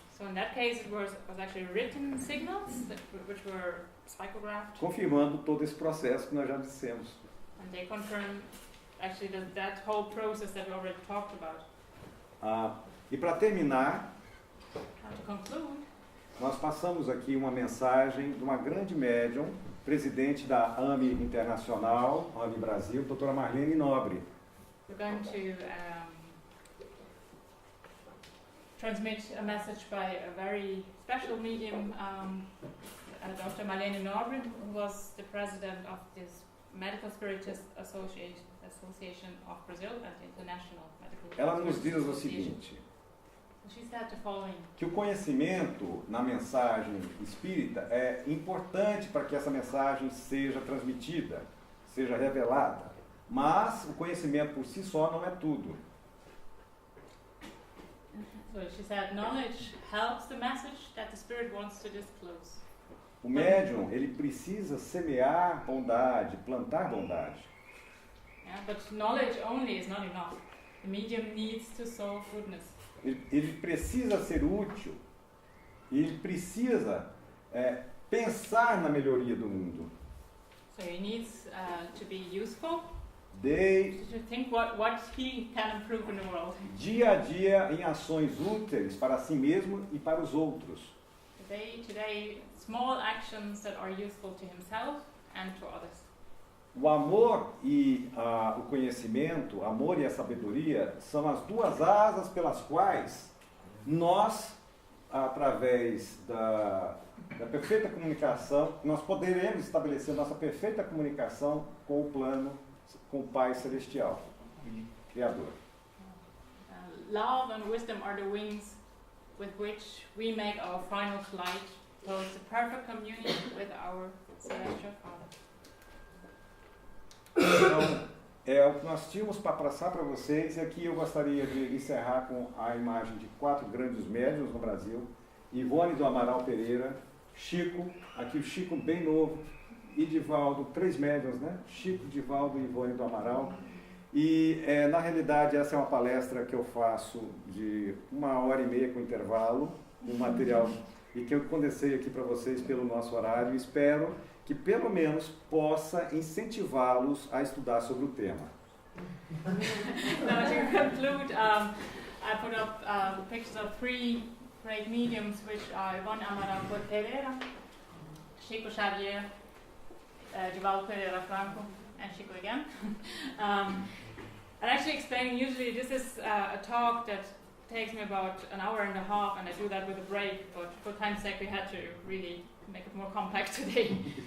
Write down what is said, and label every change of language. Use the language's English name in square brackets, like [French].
[English] So in that case, it was actually written signals which were psychographed. [Portuguese] Confirmando todo esse processo que nós já dissemos. [English] And they confirm actually that whole process that we already talked about. [Portuguese] E para terminar, [English] And to conclude, [Portuguese] nós passamos aqui uma mensagem de uma grande médium, presidente da AMI Internacional, AMI Brasil, doutora Marlene Nobre. [English] we're going to transmit a message by a very special medium, Dr. Marlene Nobre, who was the president of this Medical Spiritist Association of Brazil and International Medical [Portuguese] Ela nos diz o [English] Association. [Portuguese] seguinte, [English] She said the following: [Portuguese] que o conhecimento na mensagem espírita é importante para que essa mensagem seja transmitida, seja revelada, mas o conhecimento por si só não é tudo. [English] So she said, knowledge helps the message that the spirit wants to disclose. [Portuguese] O médium, ele precisa semear bondade, plantar bondade. [English] Yeah, but knowledge only is not enough. The medium needs to sow goodness. [Portuguese] Ele precisa ser útil, ele precisa pensar na melhoria do mundo. [English] So he needs to be useful, [Portuguese] De [English] to think what he can improve in the world. [Portuguese] dia a dia em ações úteis para si mesmo e para os outros. [English] Today, small actions that are useful to himself and to others. [Portuguese] O amor e o conhecimento, o amor e a sabedoria são as duas asas pelas quais nós, através da perfeita comunicação, nós poderemos estabelecer nossa perfeita comunicação com o plano, com o Pai Celestial, Criador. [English] Love and wisdom are the wings with which we make our final flight towards the perfect communion with our Celestial Father. [Portuguese] Então, é o que nós tínhamos para passar para vocês, e aqui eu gostaria de encerrar com a imagem de 4 grandes médiuns no Brasil: Ivone do Amaral Pereira, Chico, aqui o Chico bem novo, e Divaldo, 3 médiuns, né? Chico, Divaldo e Ivone do Amaral. E na realidade essa é uma palestra que eu faço de 1h30 com intervalo, um material, e que eu condensei aqui para vocês pelo nosso horário. Espero que pelo menos possa incentivá-los a estudar sobre o tema. [English] Now to conclude, I put up pictures of 3 great mediums, which are Ivone Amaral Pereira, Chico Xavier, Divaldo Pereira Franco, and Chico again. And actually explaining, usually this is a talk that takes me about an hour and a half, and I do that with a break, but for time's sake we had to really make it more compact today.